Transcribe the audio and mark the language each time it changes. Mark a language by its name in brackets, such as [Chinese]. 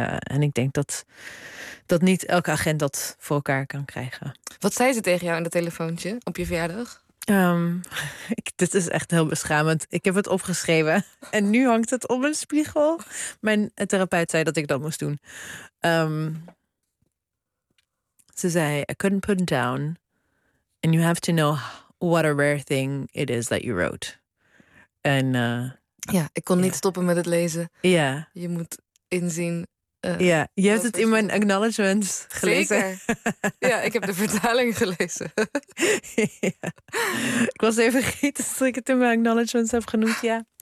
[Dutch] En ik denk dat niet elke agent dat voor elkaar kan krijgen. Wat zei ze tegen jou in dat telefoontje op je verjaardag? Dit is echt heel beschamend. Ik heb het opgeschreven en nu hangt het op mijn spiegel. Mijn therapeut zei dat ik dat moest doen. Ze zei, [English] I couldn't put it down. And you have to know what a rare thing it is that you wrote. [Dutch] En ja, ik kon niet stoppen met het lezen. Ja. [English] Yeah. [Dutch] Je moet inzien... Ja, je hebt het in mijn acknowledgements gelezen. Zeker. Ja, ik heb de vertaling gelezen. Ja. Ik was even vergeten dat ik het in mijn acknowledgements heb genoemd, ja.